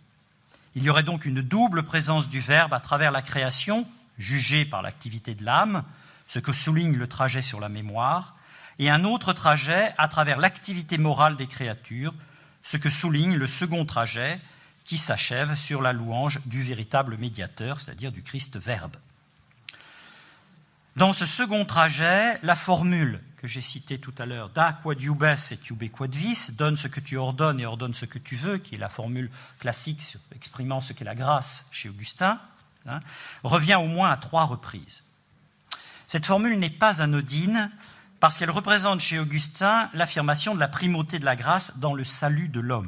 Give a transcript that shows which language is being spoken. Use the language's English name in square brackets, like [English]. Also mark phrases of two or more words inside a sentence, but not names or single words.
[French] Il y aurait donc une double présence du Verbe à travers la création, jugée par l'activité de l'âme, ce que souligne le trajet sur la mémoire, et un autre trajet à travers l'activité morale des créatures, ce que souligne le second trajet qui s'achève sur la louange du véritable médiateur, c'est-à-dire du Christ Verbe. Dans ce second trajet, la formule que j'ai citée tout à l'heure, [Latin] da quod iubes et iube quod vis, [French] donne ce que tu ordonnes et ordonne ce que tu veux, qui est la formule classique exprimant ce qu'est la grâce chez Augustin, revient au moins à 3 reprises. Cette formule n'est pas anodine parce qu'elle représente chez Augustin l'affirmation de la primauté de la grâce dans le salut de l'homme.